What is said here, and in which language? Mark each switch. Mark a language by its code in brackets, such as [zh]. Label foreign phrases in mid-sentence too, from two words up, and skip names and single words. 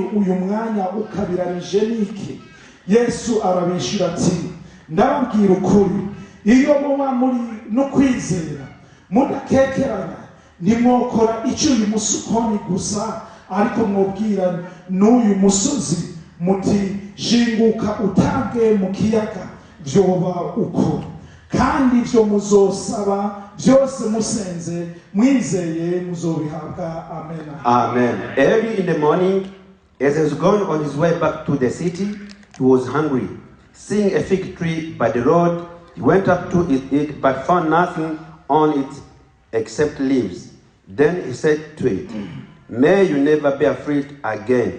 [rn] uyu mwanya ukabiranije niki Yesu arabishira ati ndababwira ukuri iyo muba muri no kwizera mudakekeranya nimwokora icyo uyu musukoni gusa ariko mwobwira n'uyu musozi muti jinguka utabwe mu kiyaga vyoba uko kandi ivyo muzosaba byose musenze mwizeye muzobihabwa. Amen. Amen. [en] Early in the morning, as he was going on his way back to the city, he was hungry. Seeing a fig tree by the road, he went up to it but found nothing on it except leaves. Then he said to it, "May you never bear fruit again."